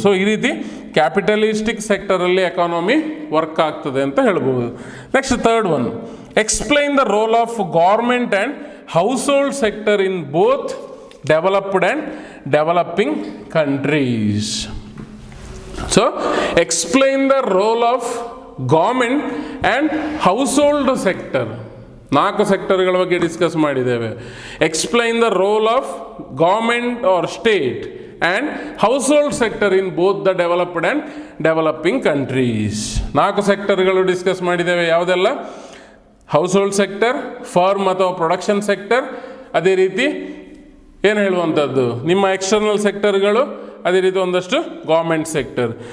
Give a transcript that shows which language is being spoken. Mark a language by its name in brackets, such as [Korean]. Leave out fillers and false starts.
[Kannada] So ಈ ರೀತಿ capitalistic ಸೆಕ್ಟರಲ್ಲಿ economy work ಆಗ್ತದೆ ಅಂತ ಹೇಳ್ಬೋದು. [English] Next third one, explain the role of government and household sector in both developed and developing countries. So explain the role of government and household sector. [Kannada] 4 ಸೆಕ್ಟರ್ಗಳ ಬಗ್ಗೆ discuss ಮಾಡಿದ್ದೇವೆ. [English] Explain the role of government or state and household sector in both the developed and developing countries. [Kannada] 4 ಸೆಕ್ಟರ್ಗಳು discuss ಮಾಡಿದ್ದೇವೆ. ಯಾವುದೆಲ್ಲ? House hold sector, firm ಅಥವಾ production sector, ಅದೇ ರೀತಿ ಏನು ಹೇಳುವಂಥದ್ದು ನಿಮ್ಮ ಎಕ್ಸ್ಟರ್ನಲ್ ಸೆಕ್ಟರ್ಗಳು, ಅದೇ ರೀತಿ ಒಂದಷ್ಟು ಗೌರ್ಮೆಂಟ್ ಸೆಕ್ಟರ್.